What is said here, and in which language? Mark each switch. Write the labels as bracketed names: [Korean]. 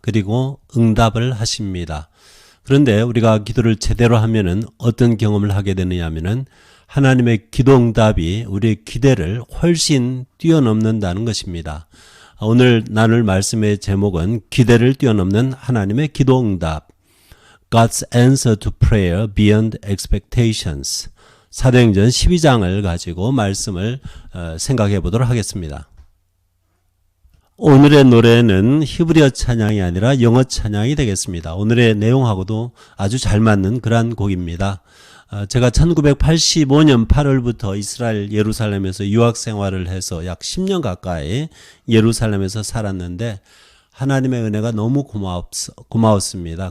[Korean] 그리고 응답을 하십니다. 그런데 우리가 기도를 제대로 하면은 어떤 경험을 하게 되느냐 하면은 하나님의 기도 응답이 우리의 기대를 훨씬 뛰어넘는다는 것입니다. 오늘 나눌 말씀의 제목은 기대를 뛰어넘는 하나님의 기도 응답. [English] God's answer to prayer beyond expectations. [Korean] 사도행전 12장을 가지고 말씀을 생각해 보도록 하겠습니다. 오늘의 노래는 히브리어 찬양이 아니라 영어 찬양이 되겠습니다. 오늘의 내용하고도 아주 잘 맞는 그러한 곡입니다. 제가 1985년 8월부터 이스라엘 예루살렘에서 유학 생활을 해서 약 10년 가까이 예루살렘에서 살았는데 하나님의 은혜가 너무 고마웠습니다.